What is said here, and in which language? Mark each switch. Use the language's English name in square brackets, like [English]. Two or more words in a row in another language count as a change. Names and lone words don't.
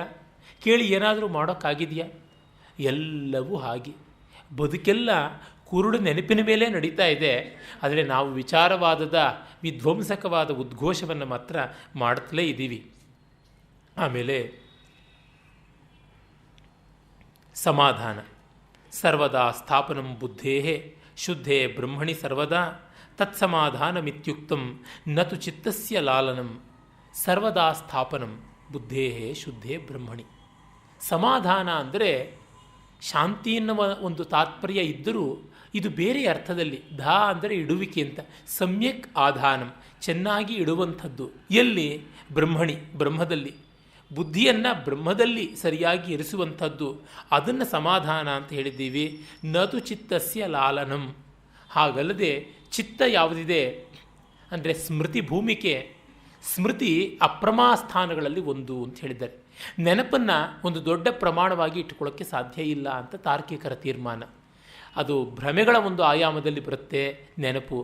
[Kannada] ಕೇಳಿ ಏನಾದರೂ ಮಾಡೋಕ್ಕಾಗಿದೆಯಾ? ಎಲ್ಲವೂ ಹಾಗೆ. ಬದುಕೆಲ್ಲ ಕುರುಡು ನೆನಪಿನ ಮೇಲೆ ನಡೀತಾ ಇದೆ. ಆದರೆ ನಾವು ವಿಚಾರವಾದದ ವಿಧ್ವಂಸಕವಾದ ಉದ್ಘೋಷವನ್ನು ಮಾತ್ರ ಮಾಡುತ್ತಲೇ ಇದ್ದೀವಿ. ಆಮೇಲೆ ಸಮಾಧಾನ. [Sanskrit] ಸರ್ವದಾ ಸ್ಥಾಪನಂ ಬುದ್ಧೇ ಶುದ್ಧೇ ಬ್ರಹ್ಮಣಿ ಸರ್ವದಾ ತತ್ಸಮಾಧಾನಮಿತ್ಯುಕ್ತಂ ನತು ಚಿತ್ತಸ್ಯ ಲಾಲನಂ. ಸರ್ವದಾ ಸ್ಥಾಪನಂ ಬುದ್ಧೇ ಶುದ್ಧೇ ಬ್ರಹ್ಮಣಿ. [Kannada] ಸಮಾಧಾನ ಅಂದರೆ ಶಾಂತಿ ಎನ್ನುವ ಒಂದು ತಾತ್ಪರ್ಯ ಇದ್ದರೂ ಇದು ಬೇರೆ ಅರ್ಥದಲ್ಲಿ. ಧಾ ಅಂದರೆ ಇಡುವಿಕೆ ಅಂತ. [Sanskrit] ಸಮ್ಯಕ್ ಆಧಾನಂ, [Kannada] ಚೆನ್ನಾಗಿ ಇಡುವಂಥದ್ದು. ಎಲ್ಲಿ? ಬ್ರಹ್ಮಣಿ, ಬ್ರಹ್ಮದಲ್ಲಿ. ಬುದ್ಧಿಯನ್ನು ಬ್ರಹ್ಮದಲ್ಲಿ ಸರಿಯಾಗಿ ಇರಿಸುವಂಥದ್ದು, ಅದನ್ನು ಸಮಾಧಾನ ಅಂತ ಹೇಳಿದ್ದೀವಿ. [Sanskrit] ನತು ಚಿತ್ತಸ್ಯ ಲಾಲನಂ. [Kannada] ಹಾಗಲ್ಲದೆ ಚಿತ್ತ ಯಾವುದಿದೆ ಅಂದರೆ ಸ್ಮೃತಿ ಭೂಮಿಕೆ. ಸ್ಮೃತಿ ಅಪ್ರಮಾ ಸ್ಥಾನಗಳಲ್ಲಿ ಒಂದು ಅಂತ ಹೇಳಿದ್ದಾರೆ. ನೆನಪನ್ನು ಒಂದು ದೊಡ್ಡ ಪ್ರಮಾಣವಾಗಿ ಇಟ್ಟುಕೊಳ್ಳೋಕ್ಕೆ ಸಾಧ್ಯ ಇಲ್ಲ ಅಂತ ತಾರ್ಕಿಕರ ತೀರ್ಮಾನ. ಅದು ಭ್ರಮೆಗಳ ಒಂದು ಆಯಾಮದಲ್ಲಿ ಬರುತ್ತೆ ನೆನಪು.